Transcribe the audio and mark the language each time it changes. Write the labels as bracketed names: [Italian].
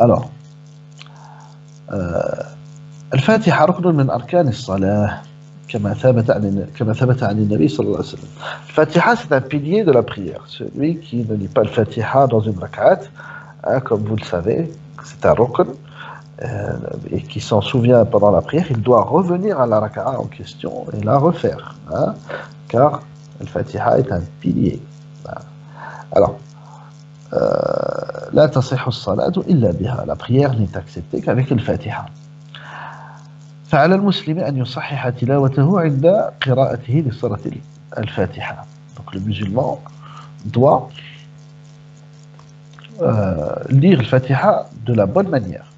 [Arabic] Alors, الفاتحة ركن من أركان الصلاة كما ثبت عن النبي صلى الله عليه وسلم. [French] الفاتحة, c'est un pilier de la prière. Celui qui ne lit pas le Fatiha dans une rak'at, comme vous le savez, c'est un rukn, et qui s'en souvient pendant la prière, il doit revenir à la rak'a en question et la refaire, hein, car le Fatiha est un pilier. [Arabic] Alors, لا تصح الصلاة إلا بها. [French] La prière n'est acceptée qu'avec le Fatiha. [Arabic] فعلى المسلم أن يصحح تلاوته عند قراءته لسورة الفاتحة. [French] Donc le musulman doit lire le Fatiha de la bonne manière.